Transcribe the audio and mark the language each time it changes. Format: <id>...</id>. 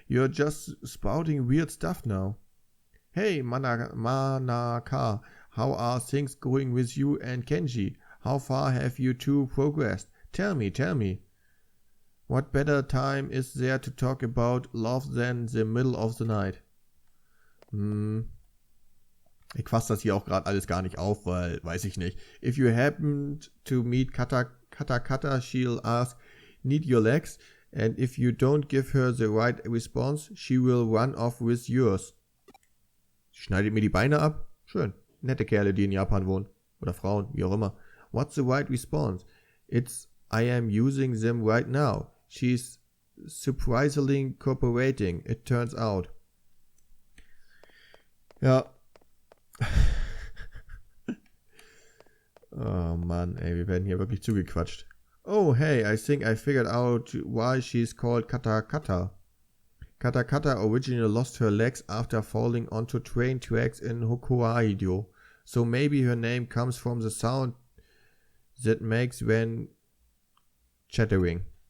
<en>You're just spouting weird stuff now. Hey, Manaka, how are things going with you and Kenji? How far have you two progressed? Tell me. What better time is there to talk about love than the middle of the night?</en> <de>Ich fasse das hier auch gerade alles gar nicht auf, weil, weiß ich nicht.</de> <en>If you happen to meet Kata, she'll ask, need your legs? And if you don't give her the right response, she will run off with yours.</en> <de>Schneidet mir die Beine ab? Schön. Nette Kerle, die in Japan wohnen. Oder Frauen, wie auch immer.</de> <en>What's the right response? It's, I am using them right now. She's surprisingly cooperating, it turns out.</en> <de>Ja. Oh Mann, ey, wir werden hier wirklich zugequatscht.</de> <en>Oh, hey, I think I figured out why she's called Kata Kata. Kata Kata originally lost her legs after falling onto train tracks in Hokkaido. So maybe her name comes from the sound that makes when chattering.</en>